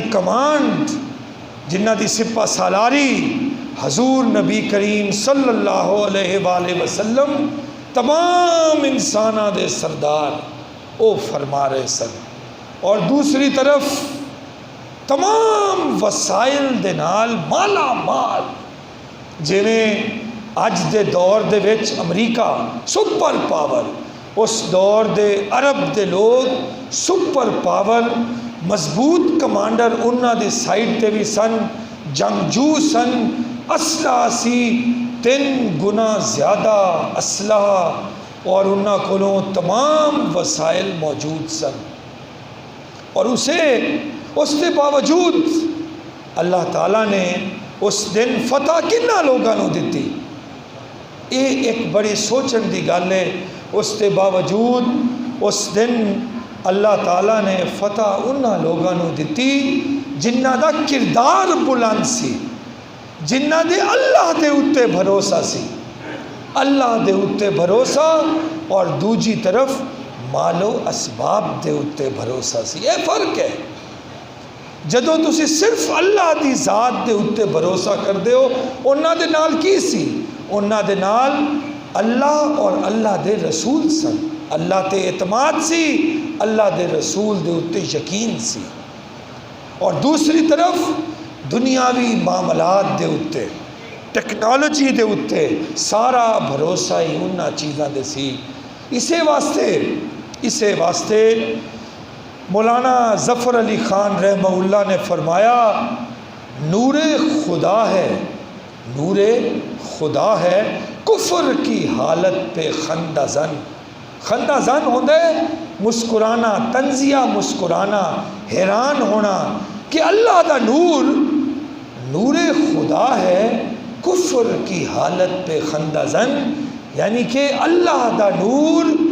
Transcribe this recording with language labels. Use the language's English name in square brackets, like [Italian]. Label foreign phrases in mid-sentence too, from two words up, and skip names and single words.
[Punjabi] کمانڈ، جنہ دی سپہ سالاری حضور نبی کریم صلی اللہ علیہ وآلہ وسلم تمام انسانہ دے سردار او فرما رہے سن، اور دوسری طرف تمام وسائل دے نال مالا مال، جویں اج دے دور دے وچ امریکہ سپر پاور، اس دور دے عرب دے لوگ سپر پاور، مضبوط کمانڈر انہاں دی سائٹ تے بھی سن، جنگجو سن، اسلحہ سی 3 گنا زیادہ اسلحہ، اور انہاں کولوں تمام وسائل موجود سن، اور [Urdu] اس کے باوجود [Punjabi] اللہ تعالیٰ نے اس دن فتح کنہ لوگاں نو دیتی۔ یہ ایک بڑی سوچن دی گل ہے، [Urdu] اس کے باوجود [Punjabi] اس دن اللہ تعالیٰ نے فتح انہاں لوگاں نو دیتی جنہ دا کردار بلند سی، جنہ دے اللہ دے اتے بھروسہ سی، اللہ دے اتے بھروسہ، اور دوجی طرف مال و اسباب دے اتے بھروسہ سی۔ [Urdu] یہ فرق ہے۔ [Punjabi] جدوں تسی صرف اللہ دی ذات دے اتے بھروسہ کردے ہو، انہاں دے نال کی سی؟ انہاں دے نال اللہ اور اللہ دے رسول سن، اللہ تے اعتماد سی، اللہ دے رسول دے اتے یقین سی۔ اور دوسری طرف دنیاوی معاملات دے اتے، ٹیکنالوجی دے اتے سارا بھروسہ ہی انہاں چیزاں دے سی۔ اسے واسطے [Urdu] مولانا ظفر علی خان رحمہ اللہ نے فرمایا، نور خدا ہے، نور خدا ہے، کفر کی حالت پہ خندہ زن۔ [Punjabi] خندہ زن ہوندے مسکرانا، تنزیہ مسکرانا، حیران ہونا کہ اللہ دا نور، [Urdu] نور خدا ہے، کفر کی حالت پہ خندہ زن، [Punjabi] یعنی کہ اللہ دا نور